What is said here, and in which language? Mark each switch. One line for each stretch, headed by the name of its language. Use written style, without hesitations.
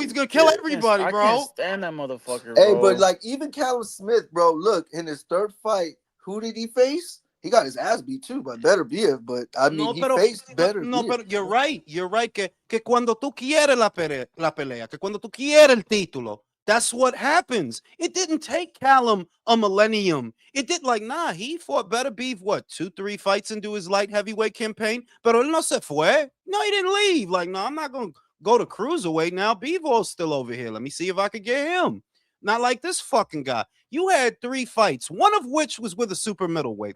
English: He's going to kill everybody, bro. I can't stand that motherfucker, bro. Hey, but, like, even Callum Smith, bro, look, in his third fight, who did he face? He got his ass beat too by Better Beef, but I mean, he faced Better Beef. No, pero you're right. You're right
Spanish: que cuando tú quieres la pelea, que cuando tú quieres el título,
English: that's what happens. It didn't take Callum a millennium. It did nah, he fought Better Beef, 2-3 fights into his light heavyweight campaign,
Spanish: pero él no se fue.
English: No, he didn't leave. Like, no, I'm not going to go to cruiserweight now. Bivol's still over here. Let me see if I could get him. Not like this fucking guy. You had 3 fights, one of which was with a super middleweight.